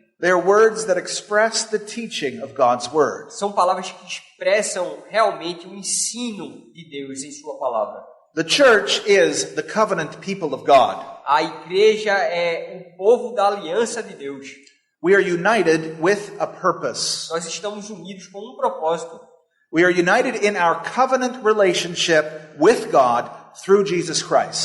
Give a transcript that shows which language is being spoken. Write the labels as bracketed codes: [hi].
[en] They are words that express the teaching of God's word. [pt] São palavras que expressam realmente o ensino de Deus em sua palavra. [en] The church is the covenant people of God. [pt] A igreja é o povo da aliança de Deus. [en] We are united with a purpose. [pt] Nós estamos unidos com um propósito. [en] We are united in our covenant relationship with God through Jesus Christ.